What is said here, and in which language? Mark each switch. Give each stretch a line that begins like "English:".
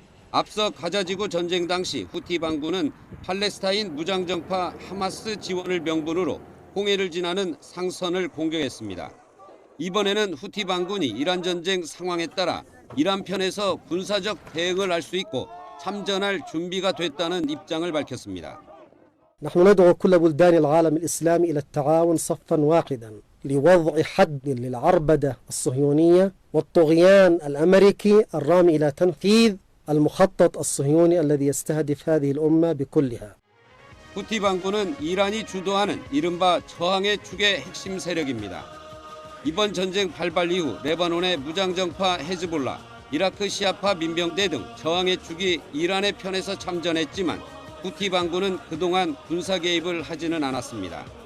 Korean: 앞서 가자지구 전쟁 당시 후티 반군은 팔레스타인 무장정파 하마스 지원을 명분으로 홍해를 지나는 상선을 공격했습니다. 이번에는 후티 반군이 이란 전쟁 상황에 따라 이란 편에서 군사적 대응을 할 수 있고 참전할 준비가 됐다는 입장을 밝혔습니다.
Arabic: نحن ندعو كل بلدان العالم الإسلامي إلى التعاون صفا واحدا لوضع حد للعربدة الصهيونية والطغيان الأمريكي الرامي إلى تنفيذ المخطط الصهيوني الذي يستهدف هذه الأمة بكلها.
Korean: 후티 반군은 이란이 주도하는 이른바 저항의 축의 핵심 세력입니다. 이번 전쟁 발발 이후 레바논의 무장정파 헤즈볼라, 이라크 시아파 민병대 등 저항의 축이 이란의 편에서 참전했지만 후티 반군은 그동안 군사 개입을 하지는 않았습니다.